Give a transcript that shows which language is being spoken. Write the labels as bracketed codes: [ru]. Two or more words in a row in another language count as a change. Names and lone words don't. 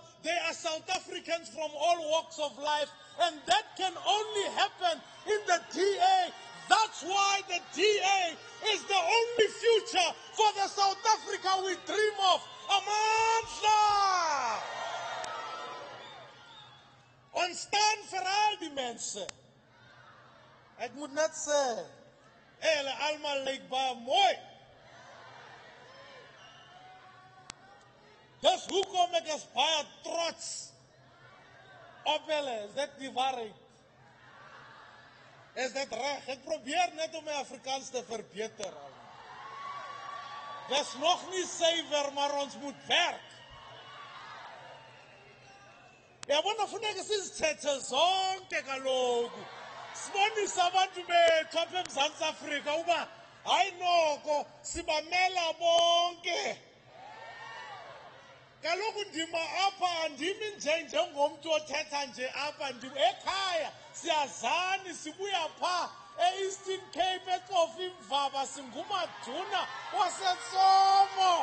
[en] They are South Africans from all walks of life. And that can only happen in the DA. That's why the DA is the only future for the South Africa we dream of. Amandla! [af] On staan vir al die mense. Ek moet net sê, hulle almal lyk baie mooi. Dis hoekom ek is baie trots op hulle. Is dit die waarheid? Is dit reg? Ek probeer net om my Afrikaans te verbeter. Dis nog nie suiwer, maar ons moet werk. [xh] Yabona funeka sizithethe zonke kaloku. Sibonise abantu bethu apha eMzantsi Afrika uba hayi noko sibamela bonke. Kaloku ndima apha andimi njengomntu othetha nje apha ndima ekhaya siyazani sibuya pha e-Eastern Cape eCofa Imvaba singumaduna waseTsomo.